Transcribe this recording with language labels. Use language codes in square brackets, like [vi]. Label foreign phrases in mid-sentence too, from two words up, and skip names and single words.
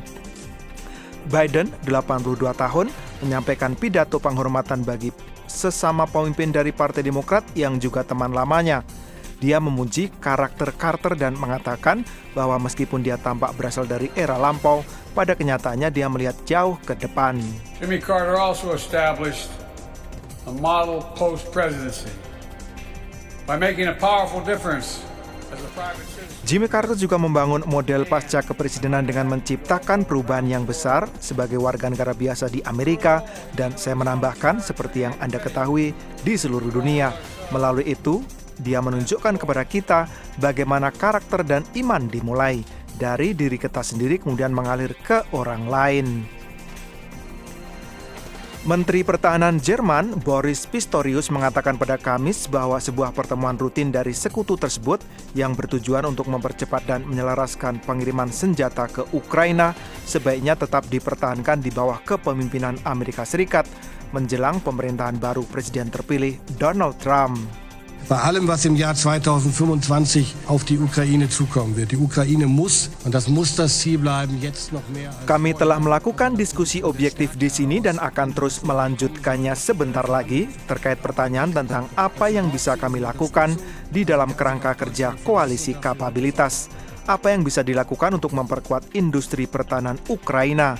[id] Biden, 82 tahun, menyampaikan pidato penghormatan bagi sesama pemimpin dari Partai Demokrat yang juga teman lamanya. Dia memuji karakter Carter dan mengatakan bahwa meskipun dia tampak berasal dari era lampau, pada kenyataannya dia melihat jauh ke depan. [en] Jimmy Carter also established a model post-presidency by making a powerful difference as a private citizen. [id] Jimmy Carter juga membangun model pasca kepresidenan dengan menciptakan perubahan yang besar sebagai warga negara biasa di Amerika, dan saya menambahkan seperti yang Anda ketahui di seluruh dunia. Melalui itu, dia menunjukkan kepada kita bagaimana karakter dan iman dimulai dari diri kita sendiri kemudian mengalir ke orang lain. Menteri Pertahanan Jerman Boris Pistorius mengatakan pada Kamis bahwa sebuah pertemuan rutin dari sekutu tersebut yang bertujuan untuk mempercepat dan menyelaraskan pengiriman senjata ke Ukraina sebaiknya tetap dipertahankan di bawah kepemimpinan Amerika Serikat menjelang pemerintahan baru Presiden terpilih Donald Trump. [de] Bei allem, was im Jahr 2025 auf die Ukraine zukommen wird. Die Ukraine muss, und das muss das Ziel bleiben, jetzt noch mehr. [id] Kami telah melakukan diskusi objektif di sini dan akan terus melanjutkannya sebentar lagi terkait pertanyaan tentang apa yang bisa kami lakukan di dalam kerangka kerja koalisi kapabilitas. Apa yang bisa dilakukan untuk memperkuat industri pertahanan Ukraina.